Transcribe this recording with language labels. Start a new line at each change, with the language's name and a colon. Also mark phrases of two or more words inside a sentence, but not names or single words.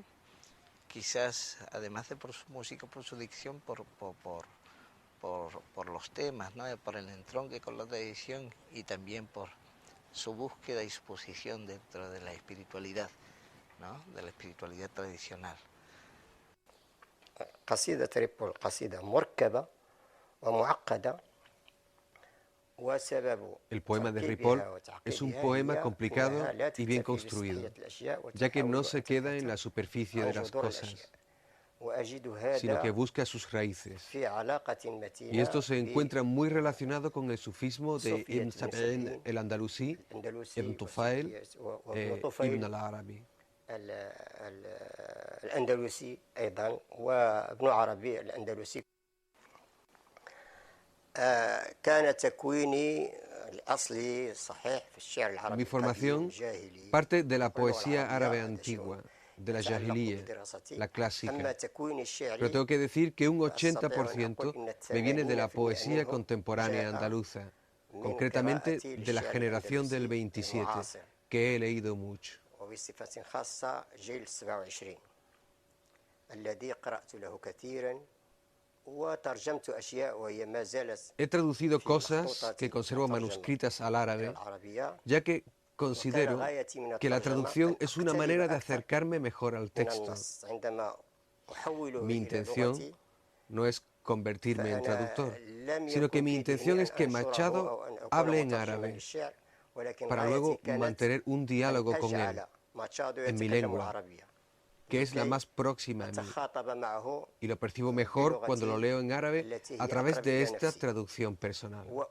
Spanish: Quizás, además de por su música, por su dicción, por los temas, ¿no?, por el entronque con la tradición, y también por su búsqueda y su posición dentro de la espiritualidad. ¿no? De la espiritualidad tradicional.
Arabic: قصيدة تريبول قصيدة مركبة ومعقدة.
Spanish: El poema de Ripoll es un poema complicado y bien construido, ya que no se queda en la superficie de las cosas, sino que busca sus raíces. Y esto se encuentra muy relacionado con el sufismo de Ibn Sab'in el Andalusí, Ibn Tufail e Ibn al-Arabi.
Arabic: الأندلسي أيضا وابن عربي الأندلسي. كان تكويني الأصلي صحيح في الشعر العربي.
Spanish: Mi formación parte de la poesía árabe antigua, de la jahiliya, la clásica. Pero tengo que decir que un 80% me viene de la poesía contemporánea andaluza, concretamente de la generación del 27, que he leído mucho.
Arabic: وبصفة خاصة جيل 27 الذي قرأت له كثيرا وترجمت أشياء وهي ما زالت.
Spanish: He traducido cosas que conservo manuscritas al árabe, ya que considero que la traducción es una manera de acercarme mejor al texto. Mi intención no es convertirme en traductor, sino que mi intención es que Machado hable en árabe, para luego mantener un diálogo con él en mi lengua, que es la más próxima a mí, y lo percibo mejor cuando lo leo en árabe a través de esta traducción personal.